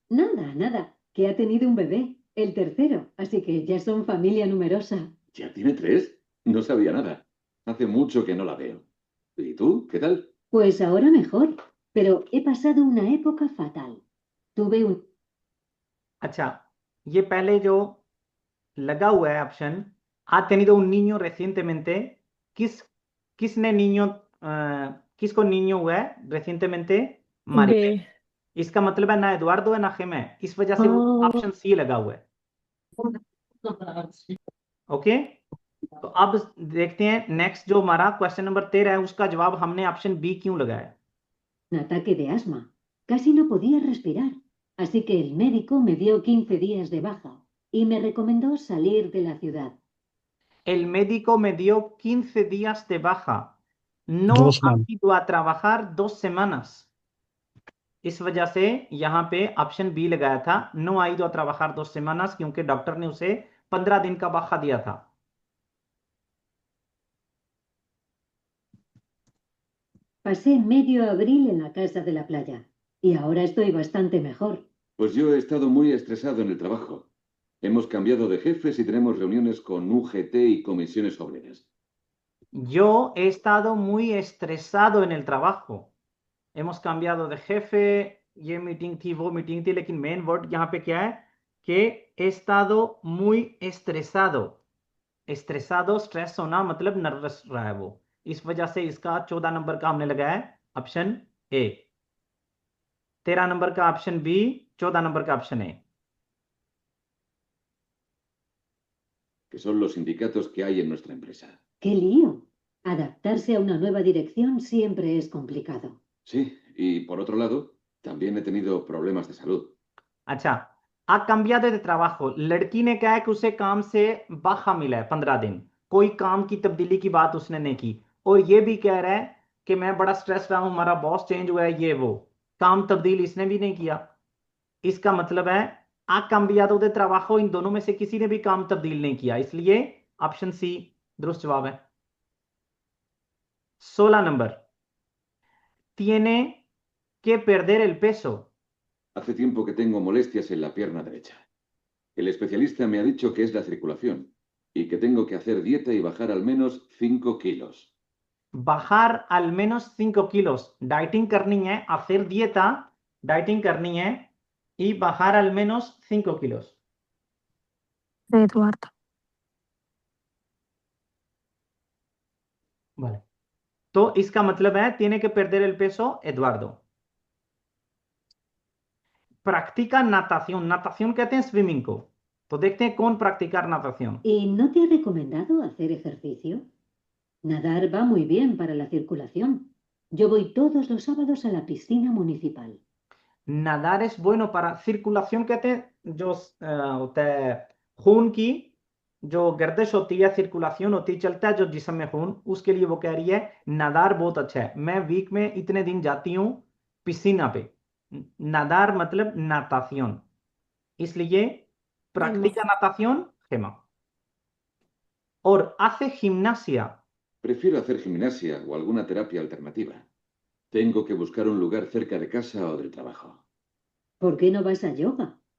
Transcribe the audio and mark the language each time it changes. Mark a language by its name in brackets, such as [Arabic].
[Spanish] Nada, que ha tenido un bebé, el tercero, así que ya son familia numerosa. ¿Ya tiene 3? No sabía nada. Hace mucho que no la veo. ¿Y tú? ¿Qué tal? Pues ahora mejor, pero he pasado una época fatal. Tuve un... [Hindi] अच्छा, ये पहले जो लगा हुआ है option [Spanish] ha tenido un niño recientemente, [Hindi] किसने किसको niño हुआ है recientemente? Maribel। बे इसका मतलब है ना एडुआर्डो है ना खेमा है, इस वजह से वो हाँ ऑप्शन सी लगा हुआ है। ओके तो अब देखते हैं नेक्स्ट जो हमारा क्वेश्चन नंबर 13 है, उसका जवाब हमने ऑप्शन बी क्यों लगाया। [Spanish] un ataque de asma. Casi no podía respirar, así que el médico me dio 15 días de baja y me recomendó salir de la ciudad. El médico me dio 15 días de baja. No 2 ha [English] month. [Spanish] ido a trabajar 2 semanas. [Hindi] इस वजह से यहाँ पे option B लगाया था, no [Spanish] ha ido a trabajar 2 semanas, [Hindi] क्योंकि doctor ने उसे 15 दिन का बाखा दिया था. [Spanish] Pasé medio abril en la casa de la playa y ahora estoy bastante mejor. Pues yo he estado muy estresado en el trabajo. Hemos cambiado de jefes y tenemos reuniones con UGT y comisiones obreras. Yo he estado muy estresado en el trabajo. Hemos cambiado de jefe, [Hindi] ये meeting थी, वो meeting थी, लेकिन main word यहाँ पे क्या है कि [Spanish] he estado muy estresado. [Hindi] Estresado, stress होना मतलब नर्वस रहा है वो. इस वजह से इसका 14 नंबर का हमने लगाया है ऑप्शन ए. 13 नंबर का ऑप्शन बी, 14 नंबर का option A. [Spanish] Que son los sindicatos que hay en nuestra empresa. ¡Qué lío! Adaptarse a una nueva dirección siempre es complicado. Sí, y por otro lado, también he tenido problemas de salud. अच्छा, ha cambiado de trabajo. [Hindi] लड़की ने कहा है कि उसे काम से बाखा मिला है 15 दिन. कोई काम की तब्दीली की बात उसने नहीं की. और ये भी कह रहा है कि मैं बड़ा स्ट्रेस रहा हूं, हमारा बॉस चेंज हुआ है, ये वो. काम तब्दील इसने भी नहीं किया. इसका मतलब है [Spanish] ha cambiado de trabajo, [Hindi] इन दोनों में से किसी ने भी काम तब्दील नहीं किया. इसलिए ऑप्शन सी दुरुस्त जवाब है. 16 number. [Spanish] Tiene que perder el peso. Hace tiempo que tengo molestias en la pierna derecha. El especialista me ha dicho que es la circulación y que tengo que hacer dieta y bajar al menos 5 kilos. बाहर al menos 5 kilos. [Hindi] Dieting करनी है, [Spanish] hacer dieta, डाइटिंग करनी है y bajar al menos 5 kilos. De Eduardo. Vale. [Hindi] तो इसका मतलब है [Spanish] tiene que perder el peso Eduardo. Practica natación. [Hindi] Natación कहते हैं स्विमिंग को. तो देखते हैं कौन practicar natación. [Spanish] ¿Y no te ha recomendado hacer ejercicio? Nadar va muy bien para la circulación. Yo voy todos los sábados a la piscina municipal. Nadar es bueno para circulación [Hindi] कहते हैं जो होता है खून की जो गर्दिश होती है, circulación होती है, चलता है जो जिस्म में खून, उसके लिए वो कह रही है नादार बहुत अच्छा है. मैं वीक में इतने दिन जाती हूँ पिसीना पे. नादार मतलब natación. [Spanish] इसलिए practica natación, Gema. और hace gimnasia. Prefiero hacer gimnasia o alguna terapia alternativa. Tengo que buscar un lugar cerca de casa o del trabajo. ¿Por qué no vas a yoga?